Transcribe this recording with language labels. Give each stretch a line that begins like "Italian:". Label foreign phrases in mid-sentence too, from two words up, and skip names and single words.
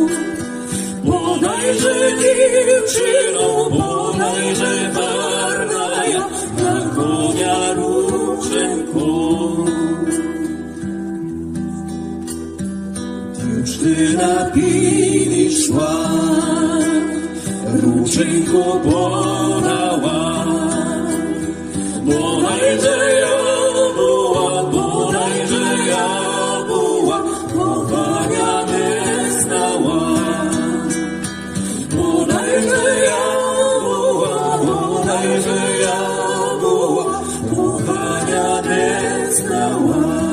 Ukrainian: Подайże дівчино, подайże гарна я, на коня руженько. Дівчина підійшла, рученько подала.
Polish: Bodajże ja była, kochania nie znała. Bodajże ja była, kochania nie znała.